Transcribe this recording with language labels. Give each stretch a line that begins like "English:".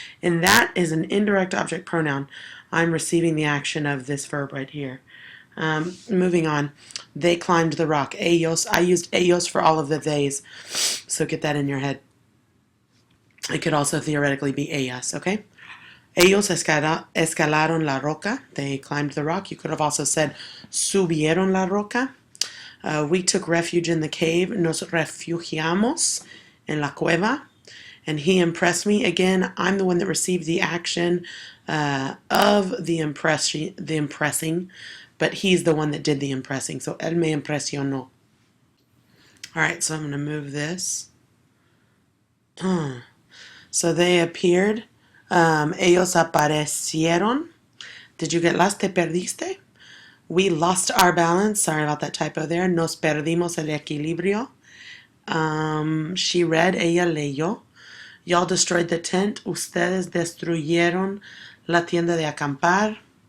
English: And that is an indirect object pronoun. I'm receiving the action of this verb right here. Moving on. They climbed the rock. Ellos. I used ellos for all of the theys. So get that in your head. It could also theoretically be ellas, okay?
Spanish: Ellos escalaron la roca.
English: They climbed the rock. You could have also said
Spanish: subieron la roca.
English: We took refuge in the cave.
Spanish: Nos refugiamos en la cueva.
English: And he impressed me. Again, I'm the one that received the action of the impressing, but he's the one that did the impressing. So,
Spanish: él me impresionó.
English: All right, so I'm going to move this. So they appeared.
Spanish: Ellos aparecieron.
English: Did you get lost?
Spanish: ¿Te perdiste?
English: We lost our balance. Sorry about that typo there.
Spanish: Nos perdimos el equilibrio.
English: She read.
Spanish: Ella leyó.
English: Y'all destroyed the tent.
Spanish: Ustedes destruyeron la tienda de acampar.